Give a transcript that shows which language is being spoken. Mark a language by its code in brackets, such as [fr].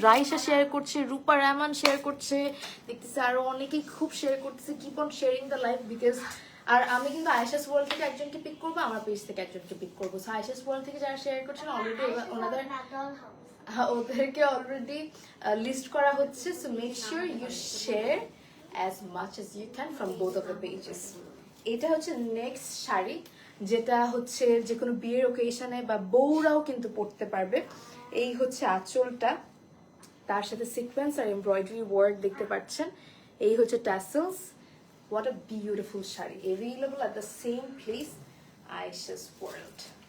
[bn] Raisa share করছে, রূপা Rahman share করছে, দেখতেছি আরো অনেকেই খুব শেয়ার করতেছে। [en] keep on sharing the life because [bn] আর আমি কিন্তু আয়েশাস ওয়ার্ল্ড থেকে একজনকে পিক করবো, আমার পেজ থেকে একজনকে পিক করবো। সো আয়েশাস ওয়ার্ল্ড থেকে যারা শেয়ার করছেন অলরেডি ওনাদের ওদেরকে অলরেডি লিস্ট করা হচ্ছে। [en] So make sure you share as much as you can from both of the pages. [bn] এটা হচ্ছে নেক্সট শাড়ি, যেটা হচ্ছে যে কোনো বিয়ের ওকেশনে বা বউরাও কিন্তু পরতে পারবে। এই হচ্ছে আঁচলটা, তার সাথে সিকোয়েন্স আর এমব্রয়ডারি ওয়ার্ক দেখতে পাচ্ছেন। এই হচ্ছে tassels. [en] What a beautiful sari, available at the same place Ayesha's world.